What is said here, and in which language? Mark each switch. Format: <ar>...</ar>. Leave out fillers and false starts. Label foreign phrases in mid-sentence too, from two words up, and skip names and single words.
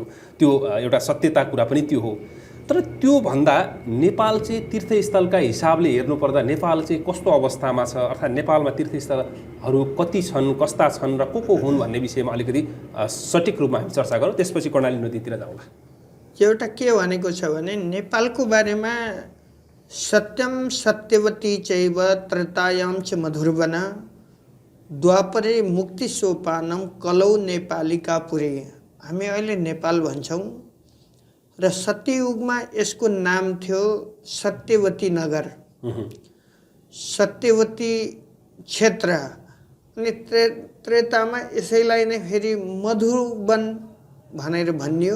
<ne>त्यो एउटा सत्यता कुरा पनि त्यो हो। तर त्यो भन्दा नेपाल चाहिँ तीर्थस्थलका हिसाबले हेर्नुपर्दा नेपाल चाहिँ कस्तो अवस्थामा छ, अर्थात् नेपालमा तीर्थस्थलहरू कति छन्, कस्ता छन् र को हुन् भन्ने विषयमा अलिकति सठिक रूपमा हामी चर्चा गरौँ। त्यसपछि कर्णाली नदीतिर जाउँला। एउटा के भनेको छ भने नेपालको बारेमा</ne> <sa>सत्यम सत्यवती चैव त्रेतायां च मधुरवन द्वापरे मुक्ति सोपानम कलौ नेपालिका पुरे।</sa> <ne>हामी अहिले नेपाल भन्छौँ र सत्ययुगमा यसको नाम थियो सत्यवती नगर, सत्यवती क्षेत्र। अनि त्रेतामा यसैलाई नै फेरि मधुवन भनेर भनियो।</ne>